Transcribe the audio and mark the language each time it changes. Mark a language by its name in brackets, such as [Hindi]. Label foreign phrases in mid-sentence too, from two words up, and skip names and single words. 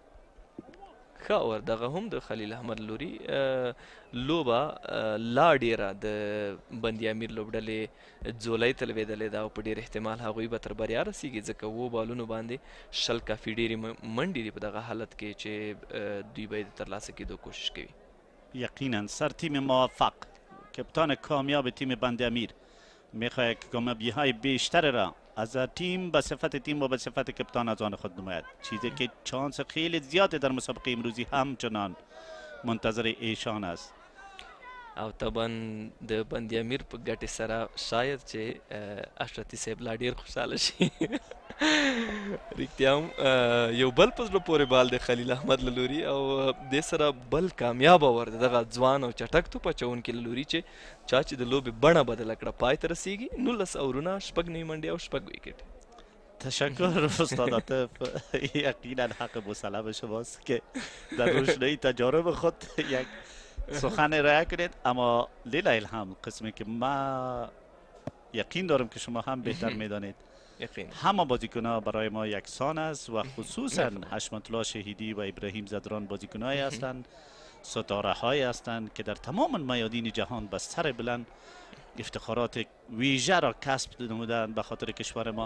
[Pashto] ښه اور دغه هم د خلیل احمد لوري لوبه لا ډیره د بند-e-Amir لوبډلې ځولۍ ته لوېدلې ده او په ډېر احتمال هغوی به تر بریا رسیږي ځکه 7 بالونو باندې 20 کافي ډېرې منډې دي په دغه حالت کې چې دوی به یې د ترلاسه کېدو کوشش کوي. [Persian] یقینا سرتیم موفق کپتان کامیاب تیم بند-e-Amir میخواهد که کامیابی های بیشتر را از تیم به صفت تیم و به صفت کپتان از آن خود نماید. چیزی که چانس خیلی زیاده در مسابقه امروزی همچنان منتظر ایشان است. [Pashto] او طبعا د بند-e-Amir په ګټې سره شاید چې اشرتي صاحب لا ډېر خوشحاله شي. رښتیا هم یو بل په زړه پورې بال دی خلیل احمد له لوري او دې سره بل کامیاب اور دی دغه ځوان او چټک توپ اچوونکي له لوري چې چا چې د لوبې بڼه بدله کړه پای ته رسیږي. 19 اورونه 6 نوي منډې او 6 ویکټ. [Persian] تشکر استاد عاطف. یقینا حق مسلم شماست که در روشنایی تجارب خود یک سخن ارائه کنید. اما لیلا الهام قسمی که ما یقین دارم که شما هم بهتر میدانید همه بازیکن‌ها برای ما یکسان است و خصوصا حشمت الله شهیدی و ابراهیم زدران بازیکن‌هایی هستند ستاره‌هایی هستند که در تمام میادین جهان به سر بلند افتخارات ویژه را کسب نمودند به خاطر کشور ما.